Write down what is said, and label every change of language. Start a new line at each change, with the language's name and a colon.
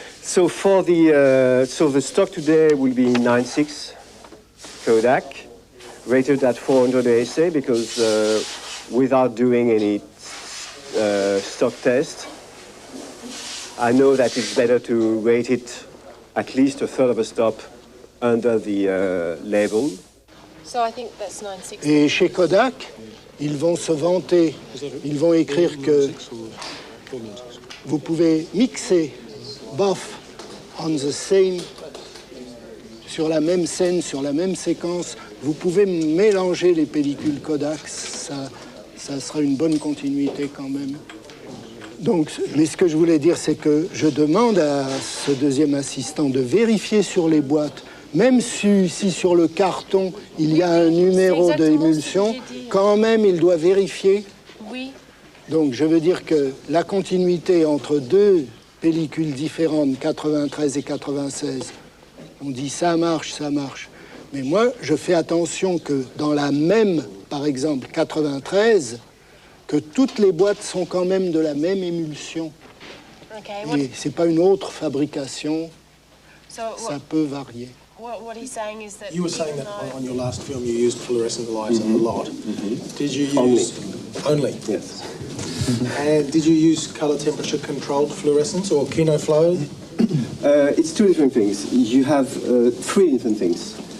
English: So for the stock today will be 9.6 Kodak, rated at 400 ASA because without doing any stock test, I know that it's better to rate it at least a third of a stop under the label. So I think that's 960.
French: Et chez Kodak, ils vont se vanter, ils vont écrire que vous pouvez mixer
English: both on the same,
French: sur la même scène, sur la même séquence, vous pouvez mélanger les pellicules Kodak, ça sera une bonne continuité quand même. Donc, mais ce que je voulais dire, c'est que je demande à ce deuxième assistant de vérifier sur les boîtes, même si sur le carton, il y a un numéro d'émulsion, quand même, il doit vérifier. Oui. Donc, je veux dire que la continuité entre deux pellicules différentes, 93 et 96, on dit ça marche, ça marche. Mais moi, je fais attention que dans la même, par exemple, 93, que toutes les boîtes sont quand même de la même émulsion.
English: Okay,
French: et c'est pas une autre fabrication,
English: so
French: ça peut varier.
English: What he's saying is that you were saying that on your last film you used fluorescent lights a lot. Did you use only? Yes. And did you use color temperature controlled fluorescence or kino flow? It's two different things. You have three different things.